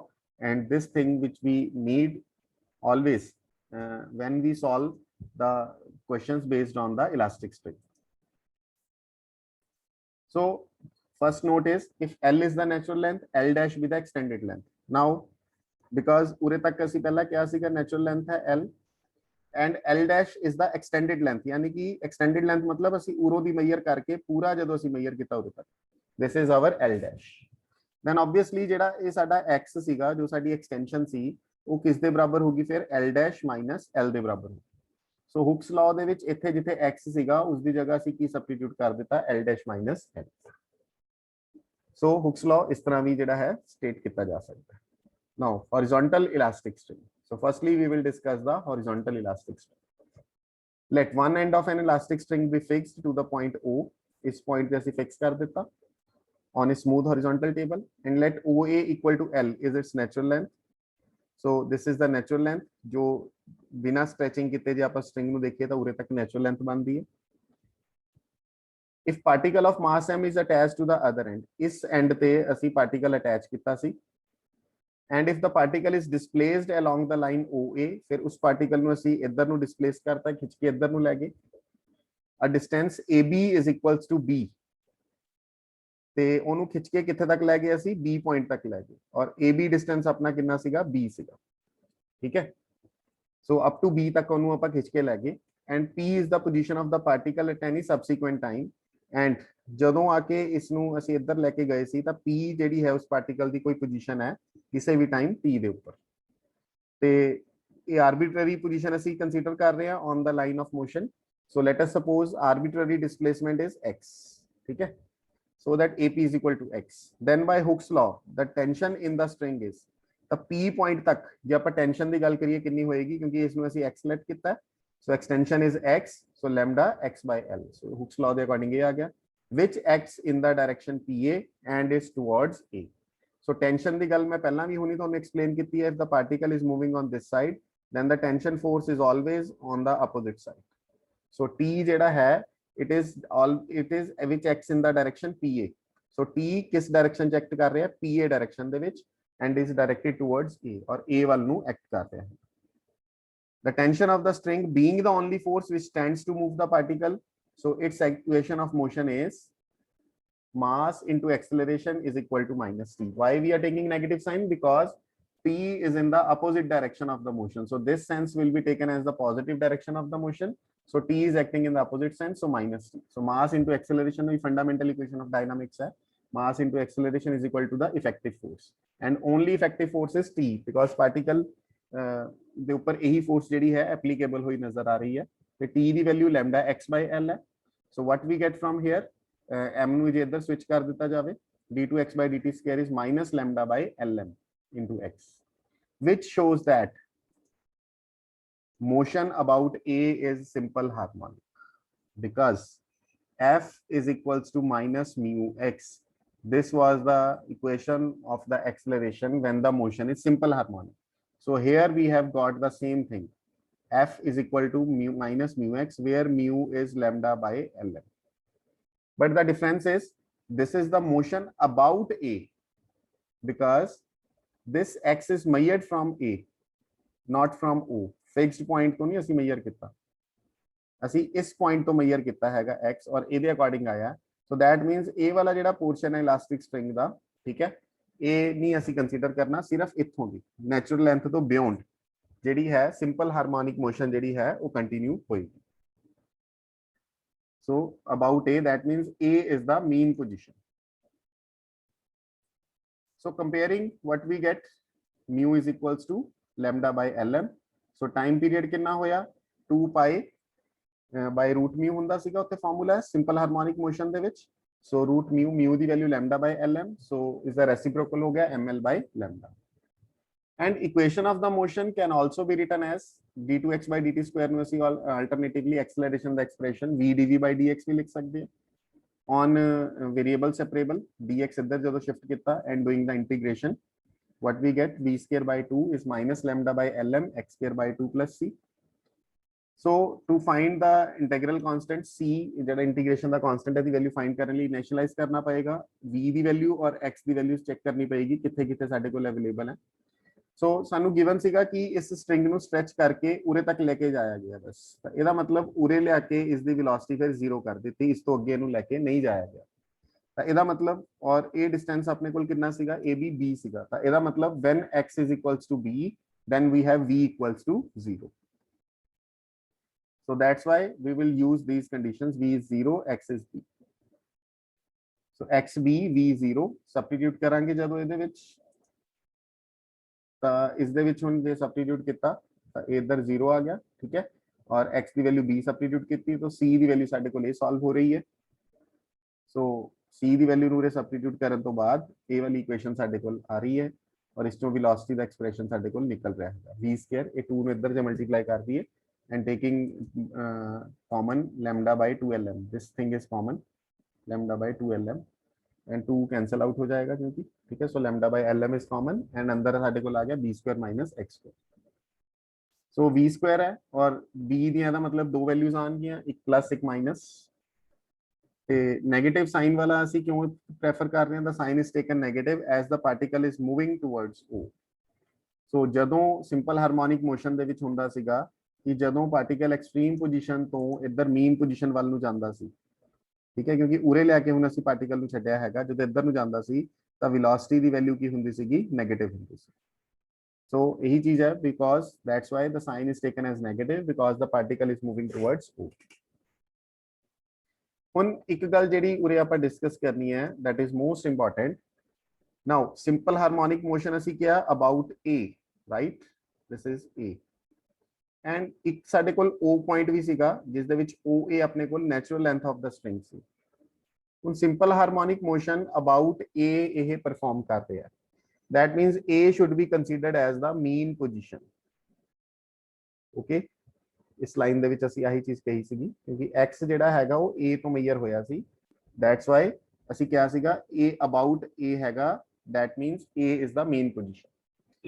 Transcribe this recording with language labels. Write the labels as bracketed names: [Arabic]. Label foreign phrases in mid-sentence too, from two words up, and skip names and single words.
[English] And this thing which we need always when we solve the questions based on the elastic string. So first note is if L is the natural length, L dash be the extended length. [Punjabi] Now because ਉਰੇ ਤੱਕ ਅਸੀਂ ਪਹਿਲਾਂ ਕਿਹਾ ਸੀਗਾ [English] natural length [Punjabi] है [English] L and L dash is the extended length [Hindi] यानी कि [English] extended length [Punjabi] मतलब ਅਸੀਂ ਉਰੋਂ ਦੀ measure ਕਰਕੇ ਪੂਰਾ ਜਦੋਂ ਅਸੀਂ measure ਕੀਤਾ ਉਰੇ ਤੱਕ [English] this is our L dash then [Punjabi] obviously ਜਿਹੜਾ ਇਹ ਸਾਡਾ x ਸੀਗਾ ਜੋ ਸਾਡੀ extension ਸੀ ਉਹ ਕਿਸ ਦੇ ਬਰਾਬਰ ਹੋਗੀ ਫਿਰ [English] L dash minus L [Punjabi] ਦੇ ਬਰਾਬਰ ਹੋਗੀ ਸੋ ਹੁਕਸ ਲਾਅ ਦੇ ਵਿੱਚ ਇੱਥੇ ਜਿੱਥੇ x ਸੀਗਾ ਉਸ ਦੀ ਜਗ੍ਹਾ ਅਸੀਂ ਕੀ ਸਬਸਟੀਟਿਊਟ ਕਰ ਦਿੱਤਾ [English] l dash minus l [Punjabi] ਸੋ ਹੁਕਸ ਲਾਅ ਇਸ ਤਰ੍ਹਾਂ ਵੀ ਜਿਹੜਾ ਹੈ ਸਟੇਟ ਕੀਤਾ ਜਾ ਸਕਦਾ ਹੈ ਨਾਓ [English] horizontal elastic string so firstly we will discuss the horizontal elastic string let one end of an elastic string be fixed to the point O [Punjabi] ਇਸ point ਤੇ ਅਸੀਂ ਫਿਕਸ ਕਰ ਦਿੱਤਾ [English] on a smooth horizontal table and let OA equal to L is its natural length so this is the natural length [Punjabi] ਜੋ ਬਿਨਾ ਸਟ੍ਰੈਚਿੰਗ ਕੀਤੇ ਜੇ ਆਪ ਸਟ੍ਰਿੰਗ ਨੂੰ ਦੇਖੀਏ ਤਾਂ ਉਰੇ ਤੱਕ [English] natural length [Punjabi] ਬਣਦੀ ਹੈ। [English] if particle of mass m is attached to the other end, [Punjabi] ਇਸ end ਤੇ ਅਸੀਂ [English] particle attach [Punjabi] ਕੀਤਾ ਸੀ, [English] and if the particle is displaced along the line OA, [Punjabi] ਫਿਰ ਉਸ particle ਨੂੰ ਅਸੀਂ ਇੱਧਰ ਨੂੰ displace ਕਰਤਾ, ਖਿੱਚ ਕੇ ਇੱਧਰ ਨੂੰ ਲੈ ਗਏ। [English] a distance AB is equals to B, [Punjabi] ਤੇ ਉਹਨੂੰ ਖਿੱਚ ਕੇ ਕਿੱਥੇ ਤੱਕ ਲੈ ਗਏ ਅਸੀਂ B ਪੁਆਇੰਟ ਤੱਕ ਲੈ ਗਏ, ਔਰ AB ਡਿਸਟੈਂਸ ਆਪਣਾ ਕਿੰਨਾ ਸੀਗਾ B ਸੀਗਾ, ਠੀਕ ਹੈ। [English] so up to [Punjabi] B ਤੱਕ ਉਹਨੂੰ ਆਪਾਂ ਖਿੱਚ ਕੇ ਲੈ ਗਏ, ਐਂਡ [English] P is the position of the particle at any subsequent time, [Punjabi] ਐਂਡ ਜਦੋਂ ਆ ਕੇ ਇਸ ਨੂੰ ਅਸੀਂ ਇੱਧਰ ਲੈ ਕੇ ਗਏ ਸੀ ਤਾਂ P ਜਿਹੜੀ ਹੈ ਉਸ ਪਾਰਟੀਕਲ ਦੀ ਕੋਈ ਪੋਜੀਸ਼ਨ ਹੈ ਕਿਸੇ ਵੀ ਟਾਈਮ T ਦੇ ਉੱਪਰ, ਤੇ ਇਹ [English] arbitrary position [Punjabi] ਅਸੀਂ ਕੰਸੀਡਰ ਕਰ ਰਹੇ ਹਾਂ [English] on the line of motion. so let us suppose arbitrary displacement is x, [Punjabi] ਠੀਕ ਹੈ, [English] so that AP is equal to x. Then by Hooke's law, the tension in the string is, [Punjabi] ਤਾਂ P point ਤੱਕ ਜੇ ਆਪਾਂ ਟੈਂਸ਼ਨ ਦੀ ਗੱਲ ਕਰੀਏ ਕਿੰਨੀ ਹੋਏਗੀ, ਕਿਉਂਕਿ ਇਸ ਨੂੰ ਅਸੀਂ x ਲੈਟ ਕੀਤਾ, [English] so extension is x, so lambda x by L. [Punjabi] So Hooke's law ਦੇ ਅਕੋਰਡਿੰਗ ਇਹ ਆ ਗਿਆ, [English] which acts in the direction PA and is towards A. So tension [Punjabi] ਦੀ ਗੱਲ ਮੈਂ ਪਹਿਲਾਂ ਵੀ ਹੁਣੀ ਤੁਹਾਨੂੰ ਐਕਸਪਲੇਨ ਕੀਤੀ ਹੈ, [English] if the particle is moving on this side, then the tension force is always on the opposite side. So T [Punjabi] ਜਿਹੜਾ ਹੈ [English] it is which acts in the direction PA. [Hindi] So T किस [English] direction act [Hindi] कर रहा है, [Punjabi] PA direction ਦੇ ਵਿੱਚ, [English] and is directed towards A, [Punjabi] और A ਵੱਲ ਨੂੰ act ਕਰ ਰਿਹਾ ਹੈ। [English] The tension of the string being the only force which stands to move the particle, so its equation of motion is mass into acceleration is equal to minus T. Why we are taking negative sign? Because P is in the opposite direction of the motion, so this sense will be taken as the positive direction of the motion. So T is acting in the opposite sense, so minus T. So mass into acceleration, the fundamental equation of dynamics hai, mass into acceleration is equal to the effective force, and only effective force is T, because particle [Punjabi] ਦੇ ਉੱਪਰ ਇਹੀ force ਜਿਹੜੀ ਹੈ applicable ਹੋਈ ਨਜ਼ਰ ਆ ਰਹੀ ਹੈ, ਤੇ T ਦੀ value [English] lambda x by L ਹੈ। So what we get from here, [Punjabi] m ਨੂੰ ਜੇ ਇੱਧਰ switch ਕਰ ਦਿੱਤਾ ਜਾਵੇ, [English] d2x by dt square is minus lambda by Lm into x, which shows that motion about A is simple harmonic, because F is equals to minus mu x. This was the equation of the acceleration when the motion is simple harmonic. So here we have got the same thing. F is equal to mu minus mu x, where mu is lambda by Lm. But the difference is this is the motion about A, because this x is measured from A, not from O. Fixed point [Hindi] तो नहीं [Punjabi] ਅਸੀਂ measure ਕੀਤਾ, ਅਸੀਂ ਇਸ point ਤੋਂ measure ਕੀਤਾ ਹੈਗਾ x, ਔਰ ਇਹਦੇ according ਆਇਆ। [English] So that means [Punjabi] A ਵਾਲਾ ਜਿਹੜਾ portion ਹੈ [English] elastic string [Punjabi] ਦਾ, ਠੀਕ ਹੈ, ਇਹ ਨਹੀਂ ਅਸੀਂ ਕੰਸੀਡਰ ਕਰਨਾ, ਸਿਰਫ ਇੱਥੋਂ ਦੀ [English] natural length [Punjabi] ਤੋਂ ਬਿਯੋਂਡ ਜਿਹੜੀ ਹੈ [English] simple harmonic motion [Punjabi] ਜਿਹੜੀ ਹੈ ਉਹ ਕੰਟੀਨਿਊ ਹੋਏਗੀ। [English] so about A, that means A is the mean position. So comparing what we get, mu is equals to lambda by Lm. So time period [Punjabi] ਕਿੰਨਾ ਹੋਇਆ, [English] 2 pi by root mu [Punjabi] ਹੁੰਦਾ ਸੀਗਾ, ਉੱਥੇ [English] formula simple harmonic motion [Punjabi] ਦੇ ਵਿੱਚ। [English] So root mu ਦੀ value lambda by Lm, so is the reciprocal [Hindi] हो गया [English] ml by lambda. And equation of the motion can also be written as d2x by dt square [Punjabi] ਨੂੰ ਅਸੀਂ [English] alternatively acceleration ਦਾ expression v dv by dx [Punjabi] ਵੀ ਲਿਖ ਸਕਦੇ ਹਾਂ। [English] On variable separable, dx [Punjabi] ਇੱਧਰ ਜਦੋਂ [English] shift ਕੀਤਾ and doing the integration, what we get, v square by 2 is minus lambda by Lm x square by 2 plus c. So to find the integral constant c, [Punjabi] ਜਿਹੜਾ integration ਦਾ constant ਹੈ ਦੀ value find ਕਰਨ ਲਈ initialize ਕਰਨਾ ਪਏਗਾ, v ਦੀ value ਔਰ x ਦੀ value ਚੈੱਕ ਕਰਨੀ ਪਏਗੀ ਕਿੱਥੇ ਕਿੱਥੇ ਸਾਡੇ ਕੋਲ ਅਵੇਲੇਬਲ ਹੈ। ਸੋ ਸਾਨੂੰ ਗਿਵਨ ਸੀਗਾ ਕਿ ਇਸ ਸਟ੍ਰਿੰਗ ਨੂੰ ਸਟ੍ਰੈਚ ਕਰਕੇ ਉਰੇ ਤੱਕ ਲੈ ਕੇ ਜਾਇਆ ਗਿਆ, ਬਸ ਤਾਂ ਇਹਦਾ ਮਤਲਬ ਉਰੇ ਲਿਆ ਕੇ ਇਸ ਦੀ ਵੈਲੋਸਿਟੀ ਫਿਰ 0 ਕਰ ਦਿੱਤੀ, ਇਸ ਤੋਂ ਅੱਗੇ ਇਹਨੂੰ ਲੈ ਕੇ ਨਹੀਂ ਜਾਇਆ ਗਿਆ, ਤਾਂ ਇਹਦਾ ਮਤਲਬ, ਔਰ ਇਹ ਡਿਸਟੈਂਸ ਆਪਣੇ ਕੋਲ ਕਿੰਨਾ ਸੀਗਾ, AB B ਸੀਗਾ, ਤਾਂ ਇਹਦਾ ਮਤਲਬ [English] when x is equals to b, then we have v equals to 0. So that's why we will use these conditions, v is 0, x is b. So x b v 0 substitute [Punjabi] ਕਰਾਂਗੇ ਜਦੋਂ ਇਹਦੇ ਵਿੱਚ, ਤਾਂ ਇਸ ਦੇ ਵਿੱਚ ਹੁਣ ਜੇ substitute ਕੀਤਾ ਤਾਂ ਇੱਧਰ 0 ਆ ਗਿਆ, ਠੀਕ ਹੈ, ਔਰ x ਦੀ ਵੈਲਿਊ b substitute ਕੀਤੀ ਤਾਂ c ਦੀ ਵੈਲਿਊ ਸਾਡੇ ਕੋਲ ਇਹ ਸੋਲਵ ਹੋ ਰਹੀ ਹੈ। ਸੋ c ਦੀ ਵੈਲਿਊ ਨੂੰ ਉਰੇ substitute ਕਰਨ ਤੋਂ ਬਾਅਦ ਇਹ ਵਾਲੀ ਇਕੁਏਸ਼ਨ ਸਾਡੇ ਕੋਲ ਆ ਰਹੀ ਹੈ, ਔਰ ਇਸ ਤੋਂ ਵੈਲੋਸਿਟੀ ਦਾ ਐਕਸਪ੍ਰੈਸ਼ਨ ਸਾਡੇ ਕੋਲ ਨਿਕਲ ਰਿਹਾ ਹੈ v ਸਕੁਅਰ, ਇਹ 2 ਨੂੰ ਇੱਧਰ ਜੇ ਮਲਟੀਪਲਾਈ ਕਰ ਦਈਏ [English] and taking common lambda by 2 Lm, [Punjabi] this thing is common, lambda by 2 Lm, [English] and 2 cancel out [Hindi] हो जाएगा क्योंकि ठीक है। [English] so lambda by L M is common and [Punjabi] ਅੰਦਰ ਸਾਡੇ ਕੋਲ ਆ ਗਿਆ [English] b square minus x square. so v square [Hindi] है और बी दिया था मतलब दो वैल्यूज आन गया, एक प्लस एक माइनस। [Punjabi] ਤੇ ਨੈਗੇਟਿਵ ਸਾਈਨ ਵਾਲਾ ਅਸੀਂ ਕਿਉਂ ਪ੍ਰੈਫਰ ਕਰ ਰਹੇ ਹਾਂ? [English] the sign is taken negative as the particle is moving towards O. [Punjabi] ਸੋ ਜਦੋਂ ਸਿੰਪਲ ਹਾਰਮੋਨਿਕ ਮੋਸ਼ਨ ਦੇ ਵਿੱਚ ਹੁੰਦਾ ਸੀਗਾ ਕਿ ਜਦੋਂ ਪਾਰਟੀਕਲ ਐਕਸਟ੍ਰੀਮ ਪੋਜੀਸ਼ਨ ਤੋਂ ਇੱਧਰ ਮੀਨ ਪੋਜੀਸ਼ਨ ਵੱਲ ਨੂੰ ਜਾਂਦਾ ਸੀ, ਠੀਕ ਹੈ, ਕਿਉਂਕਿ ਉਰੇ ਲੈ ਕੇ ਹੁਣ ਅਸੀਂ ਪਾਰਟੀਕਲ ਨੂੰ ਛੱਡਿਆ ਹੈਗਾ, ਜਦੋਂ ਇੱਧਰ ਨੂੰ ਜਾਂਦਾ ਸੀ ਤਾਂ ਵੈਲੋਸਿਟੀ ਦੀ ਵੈਲਿਊ ਕੀ ਹੁੰਦੀ ਸੀਗੀ? ਨੈਗੇਟਿਵ ਹੁੰਦੀ ਸੀ। ਸੋ ਇਹੀ ਚੀਜ਼ ਹੈ, [English] because that's why the sign is taken as negative because the particle is moving towards O. [Punjabi] ਹੁਣ ਇੱਕ ਗੱਲ ਜਿਹੜੀ ਉਰੇ ਆਪਾਂ ਡਿਸਕਸ ਕਰਨੀ ਹੈ, [English] that is most important. Now simple harmonic motion [Punjabi] ਅਸੀਂ ਕਿਹਾ [English] about A, right? This is A and [Punjabi] ਇੱਕ ਸਾਡੇ ਕੋਲ O point ਵੀ ਸੀਗਾ ਜਿਸ ਦੇ ਵਿੱਚ OA ਆਪਣੇ ਕੋਲ [English] natural length of the string [Punjabi] ਸੀ। ਹੁਣ [English] simple harmonic motion about A [Punjabi] ਇਹ ਪਰਫਾਰਮ ਕਰ ਰਿਹਾ ਹੈ। [English] That means A should be considered as the mean position. [Punjabi] Okay, ਇਸ ਲਾਈਨ ਦੇ ਵਿੱਚ ਅਸੀਂ ਆਹੀ ਚੀਜ਼ ਕਹੀ ਸੀਗੀ ਕਿਉਂਕਿ x ਜਿਹੜਾ ਹੈਗਾ ਉਹ A ਤੋਂ ਮੇਜਰ ਹੋਇਆ ਸੀ, [English] that's why [Punjabi] ਅਸੀਂ ਕਿਹਾ ਸੀਗਾ A ਅਬਾਊਟ A ਹੈਗਾ, [English] that means A is the mean position.